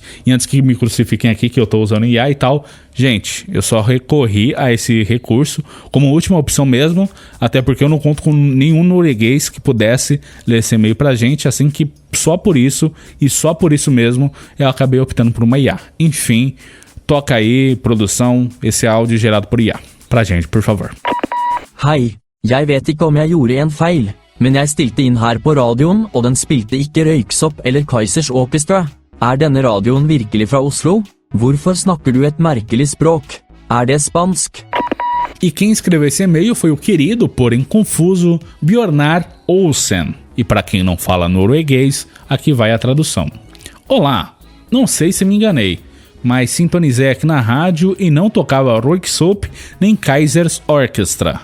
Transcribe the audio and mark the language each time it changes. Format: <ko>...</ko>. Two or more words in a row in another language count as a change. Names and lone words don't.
<pt>E antes que me crucifiquem aqui que eu tô usando IA e tal, gente, eu só recorri a esse recurso como última opção mesmo, até porque eu não conto com nenhum norueguês que pudesse ler esse e-mail pra gente, assim que só por isso mesmo eu acabei optando por uma IA. Enfim, toca aí, produção, esse áudio gerado por IA. Pra gente, por favor.</pt> <no>Hei, jeg vet ikke om jeg gjorde en feil, men jeg stilte inn her på radioen, og den spilte ikke Røyksopp eller Kaizers Orchestra. denne radioen virkelig fra Oslo? Hvorfor snakker du et merkelig språk? Det spansk?</no> <pt>E quem escreveu esse e-mail foi o querido, porém confuso, Bjornar Olsen. E para quem não fala norueguês, aqui vai a tradução. Olá, não sei se me enganei, mas sintonizei aqui na rádio e não tocava Röyksopp nem Kaizers Orchestra.</pt>